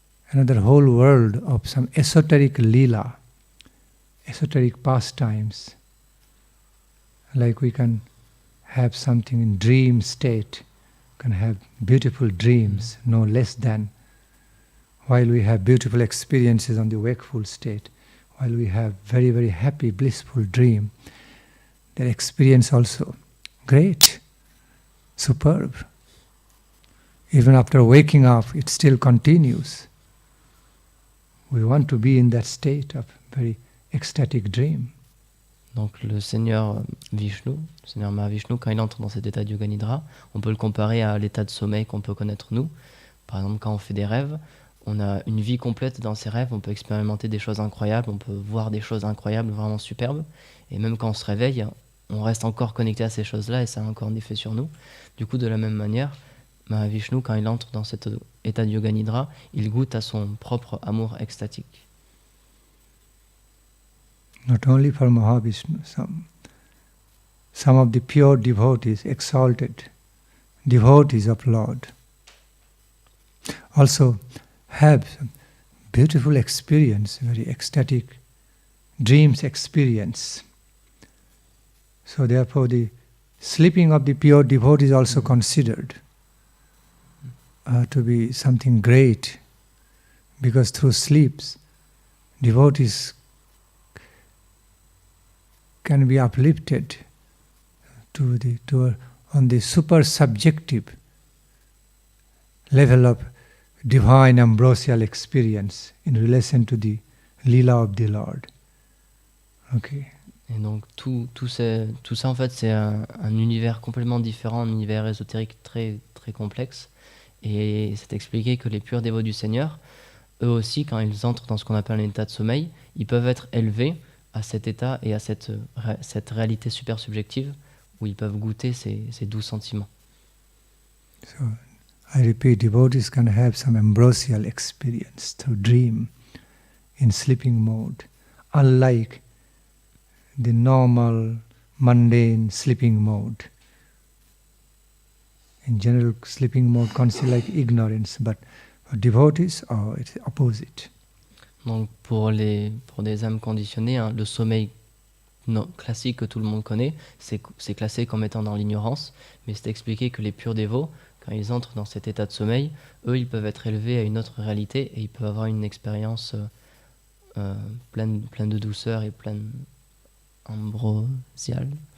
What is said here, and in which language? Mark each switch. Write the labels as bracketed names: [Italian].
[English] Another whole world of some esoteric lila, esoteric pastimes, like we can have something in dream state, can have beautiful dreams, no less than, while we have beautiful experiences on the wakeful state, while we have very, very happy, blissful dream, their experience also great, superb. Even after waking up, it still continues. We want to be in that state of very ecstatic dream. [French] Donc le Seigneur Vishnu, le Seigneur Mahavishnu, quand il entre dans cet état de Yoga Nidra, on peut le comparer à l'état de sommeil qu'on peut connaître nous. Par exemple, quand on fait des rêves, on a une vie complète dans ces rêves, on peut expérimenter des choses incroyables, on peut voir des choses incroyables, vraiment superbes. Et même quand on se réveille, on reste encore connecté à ces choses-là et ça a encore un effet sur nous. Du coup, de la même manière, Mahavishnu, quand il entre dans cet état de Yoga Nidra, il goûte à son propre amour extatique. [English] Not only for Mahavishnu, some of the pure devotees, exalted devotees of Lord, also have some beautiful experience, very ecstatic dreams experience. So therefore the sleeping of the pure devotee is also considered to be something great, because through sleeps devotees can be uplifted on the super subjective level of divine ambrosial experience in relation to the lila of the Lord. Okay. [French] Et donc tout ça en fait c'est un univers complètement différent, un univers ésotérique très très complexe. Et c'est expliqué que les purs dévots du Seigneur, eux aussi, quand ils entrent dans ce qu'on appelle un état de sommeil, ils peuvent être élevés à cet état et à cette réalité super subjective où ils peuvent goûter ces doux sentiments. [English] So, I repeat, devotees can have some ambrosial experience through dream in sleeping mode, unlike the normal, mundane sleeping mode. In general, sleeping mode considered like ignorance, but for devotees, it's opposite. [French] Donc pour des âmes conditionnées, le sommeil classique que tout le monde connaît, c'est classé comme étant dans l'ignorance, mais c'est expliqué que les purs dévots, quand ils entrent dans cet état de sommeil, eux, ils peuvent être élevés à une autre réalité et ils peuvent avoir une expérience pleine de douceur et pleine ambrosiale.